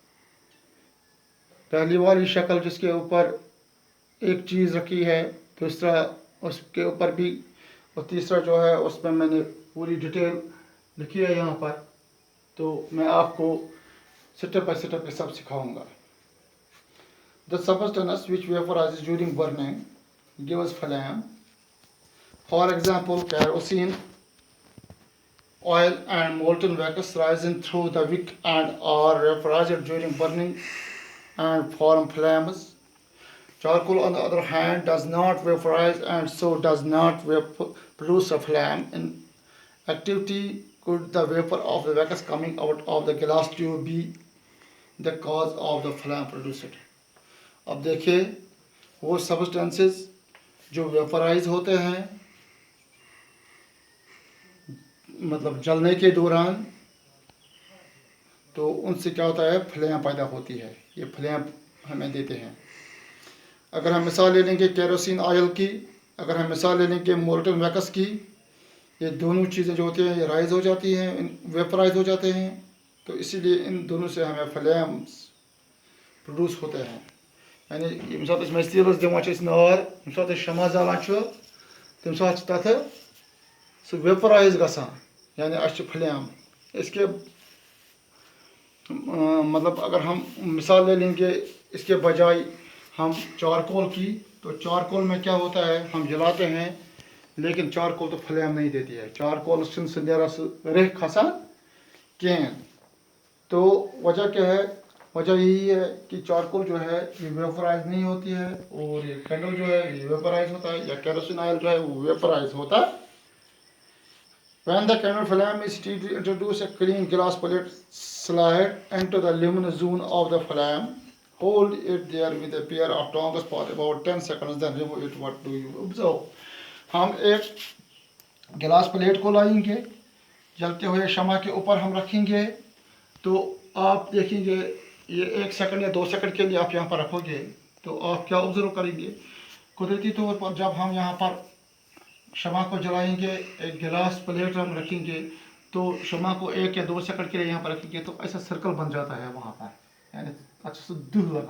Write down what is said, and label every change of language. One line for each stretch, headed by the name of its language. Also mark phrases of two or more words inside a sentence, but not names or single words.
Hindi: पहली वाली शक्ल जिसके ऊपर एक चीज़ रखी है, दूसरा उसके ऊपर भी, और तीसरा जो है उसमें मैंने पूरी डिटेल लिखी है यहाँ पर। तो मैं आपको
English: step by step
Hindi: सब सिखाऊंगा।
English: The substance which vaporizes during burning gives flame. For example, kerosene, oil and molten wax rising through the wick and are vaporized during burning and form flames. Charcoal, on the other hand, does not vaporize and so does not produce a flame. In activity, could the vapor of the wax coming out of the glass tube be the cause of the flame produced?
Hindi: अब देखिए, वो सब्सटेंसेस जो वेपराइज होते हैं मतलब जलने के दौरान, तो उनसे क्या होता है, फ्लेम पैदा होती है। ये फ्लेम हमें देते हैं। अगर हम मिसाल ले लेंगे
English: kerosene oil
Hindi: की, अगर हम मिसाल ले लेंगे
English: molten wax
Hindi: की, ये दोनों चीज़ें जो होती हैं ये राइज हो जाती हैं, वेपराइज हो जाते हैं। तो इसीलिए इन दोनों से हमें
English: flames produce
Hindi: होते हैं।
Kashmiri: यानी यम सात मस्तीलस दिवान नार यम सात शमा जालान तम सात तथ सह वेपराइज गसान,
Hindi: यानी अच्छे फ्लेम। इसके मतलब अगर हम मिसाल ले लेंगे इसके बजाय हम चारकोल की, तो चारकोल में क्या होता है, हम जलाते हैं लेकिन चारकोल तो फ्लेम नहीं देती है, चारकोल
Kashmiri: रेह खसान कैन।
Hindi: तो वजह क्या है, वजह यही है कि चारकोल जो है ये वेपराइज नहीं होती है, और ये कैंडल जो है ये वेपराइज होता है, या
English: kerosene oil
Hindi: जो है वो वेपराइज होता है।
English: When the candle flame is heated, introduce a clean glass plate, slide into the luminous zone of the flame, hold it there with a pair of tongs for about 10 seconds, then remove it. What do you observe?
Hindi: हम एक
English: glass plate
Hindi: को लाएंगे, जलते हुए शमा के ऊपर हम रखेंगे, तो आप देखेंगे ये 1 सेकंड या 2 सेकंड के लिए आप यहाँ पर रखोगे, तो आप क्या ऑब्जर्व करेंगे, कुदरती तौर पर जब हम यहाँ पर शमा को जलाएंगे, एक
English: glass plate
Hindi: हम रखेंगे, तो शमा को 1 या 2 सेकंड के लिए यहाँ पर रखेंगे, तो ऐसा सर्कल बन जाता है वहाँ पर, यानी अच्छे से धुल लगा।